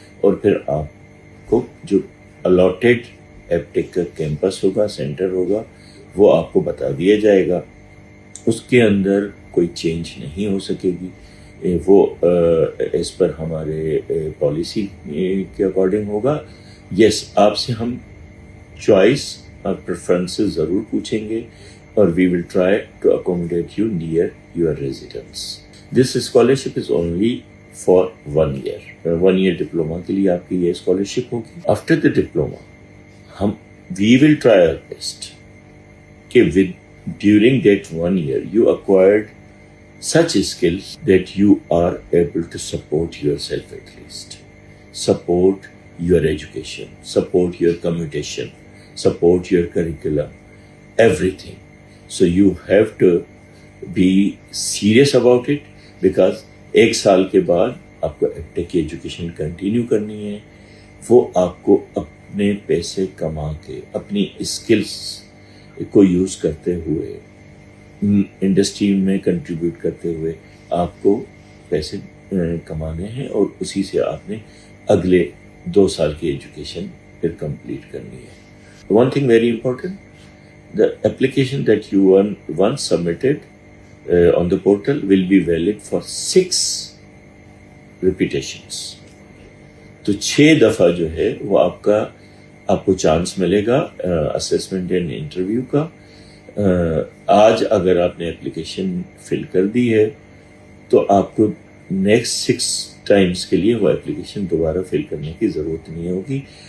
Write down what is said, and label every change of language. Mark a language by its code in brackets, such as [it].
[ur] اور پھر آپ کو جو الاٹڈ ایپ ٹیک کا کیمپس ہوگا، سینٹر ہوگا، وہ آپ کو بتا دیا جائے گا. اس کے اندر کوئی چینج نہیں ہو سکے گی. وہ ایز پر ہمارے پالیسی کے اکارڈنگ ہوگا. یس، آپ سے ہم چوائس اور پریفرنسز ضرور پوچھیں گے [en] or we will try to accommodate you near your residence. This scholarship is only for 1 year. [ur] 1 year diploma کے لیے آپ کی یہ scholarship ہوگی. [en] After the diploma, we will try our best کہ during that 1 year you acquired such skills that you are able to support yourself at least. Support your education, support your commutation, support your curriculum, everything. So you have to be serious about it because [ur] 1 سال کے بعد آپ کو ایپٹیک کی education continue کرنی ہے. وہ آپ کو اپنے پیسے کما کے اپنی اسکلس کو یوز کرتے ہوئے انڈسٹری میں کنٹریبیوٹ کرتے ہوئے آپ کو پیسے کمانے ہیں اور اسی سے آپ نے اگلے 2 سال کی ایجوکیشن پھر کمپلیٹ کرنی ہے. [en] One thing very important, the application that you once submitted on the portal will be valid for 6 repetitions. [ur] تو 6 دفعہ جو ہے وہ آپ کو چانس ملے گا اسیسمنٹ اینڈ انٹرویو کا. آج اگر آپ نے اپلیکیشن فل کر دی ہے تو آپ کو نیکسٹ 6 ٹائمز کے لیے وہ اپلیکیشن دوبارہ فل کرنے کی ضرورت نہیں ہوگی.